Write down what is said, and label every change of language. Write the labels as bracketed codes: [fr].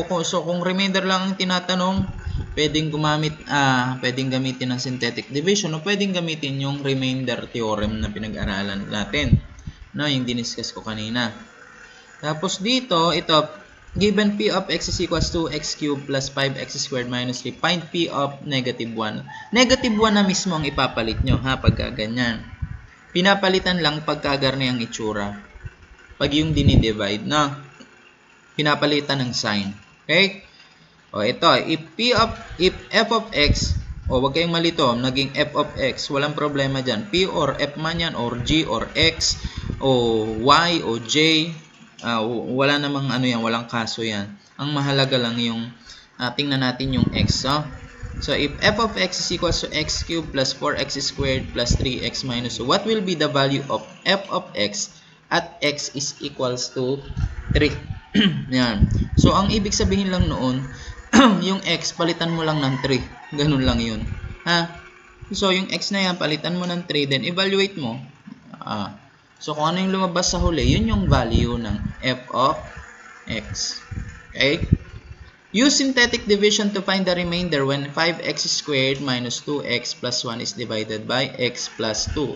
[tl] So, kung remainder lang ang tinatanong, pwedeng gamitin ng synthetic division o pwedeng gamitin yung remainder theorem na pinag-aralan natin. No, yung diniscuss ko kanina. Tapos dito, ito, [en] given p of x is equals to x cubed plus 5x squared minus 3, find p of negative 1. [tl] Negative 1 na mismo ang ipapalit nyo, ha, pagka ganyan. Pinapalitan lang pagka garni ang itsura. Pag yung dinidivide, no? Pinapalitan ng sign. Okay? O ito, [en] if f of x, [tl] o wag kayong malito, naging f of x, walang problema dyan. P or f man yan, or g or x, o y o j, wala namang ano yan, walang kaso yan. Ang mahalaga lang yung, tingnan natin yung x. [en] So, if f of x is equals to x cubed plus 4x squared plus 3x minus 2, what will be the value of f of x at x is equals to 3? [tl] Yan. So, ang ibig sabihin lang noon, yung x, palitan mo lang ng 3. Ganun lang yun. Ha? So, yung x na yan, palitan mo ng 3, then evaluate mo. So, kung ano yung lumabas sa huli, yun yung value ng f of x. [en] Okay? Use synthetic division to find the remainder when 5x squared minus 2x plus 1 is divided by x plus 2.